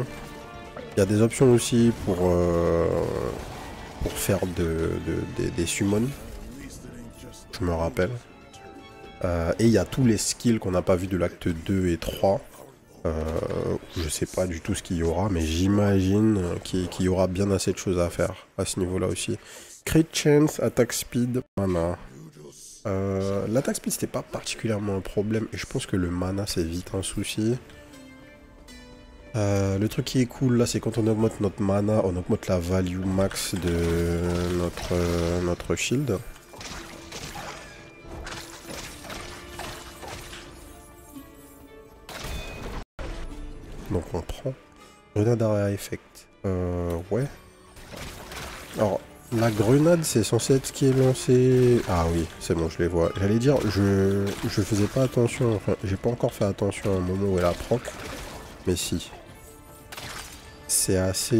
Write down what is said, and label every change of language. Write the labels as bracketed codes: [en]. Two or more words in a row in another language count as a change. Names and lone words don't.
[fr] Il y a des options aussi pour faire des summons. Je me rappelle. Et il y a tous les skills qu'on n'a pas vu de l'acte 2 et 3. Je sais pas du tout ce qu'il y aura, mais j'imagine qu'il y aura bien assez de choses à faire à ce niveau-là aussi. [en] Crit chance, attack speed, mana. [fr] L' [en] attack speed [fr] c'était pas particulièrement un problème, et je pense que le mana c'est vite un souci. Le truc qui est cool là, c'est quand on augmente notre mana, on augmente la value max de notre shield. Donc on prend [en] grenade area effect. [fr] Ouais. Alors la grenade c'est censé être ce qui est lancé. Ah oui, c'est bon, je les vois. J'allais dire, je faisais pas attention. Enfin, j'ai pas encore fait attention au moment où elle a proc. Mais si. C'est assez.